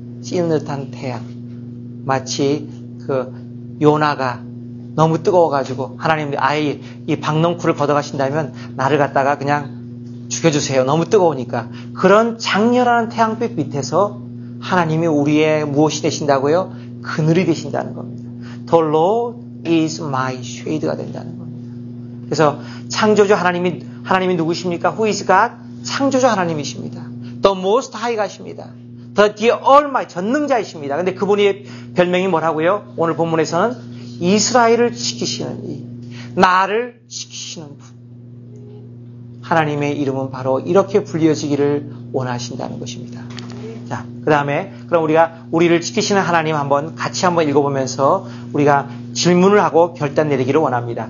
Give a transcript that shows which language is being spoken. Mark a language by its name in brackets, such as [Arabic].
[Korean] 찌느듯한 태양. 마치 그 요나가 너무 뜨거워가지고 하나님 아예 이 박넝쿨을 걷어가신다면 나를 갖다가 그냥 죽여주세요. 너무 뜨거우니까. 그런 장렬한 태양빛 밑에서 하나님이 우리의 무엇이 되신다고요? 그늘이 되신다는 겁니다. [English] The Lord is my shade가 [Korean] 된다는 겁니다. 그래서 창조주 하나님이 누구십니까? [English] Who is God? [Korean] 창조주 하나님이십니다. [English] The Most High [Korean] 가십니다. [English] The Almighty, [Korean] 전능자이십니다. 근데 그분의 별명이 뭐라고요? 오늘 본문에서는 이스라엘을 지키시는 이, 나를 지키시는 분. 하나님의 이름은 바로 이렇게 불려지기를 원하신다는 것입니다. 자, 그 다음에 그럼 우리가 우리를 지키시는 하나님 같이 한번 읽어보면서 우리가 질문을 하고 결단 내리기를 원합니다.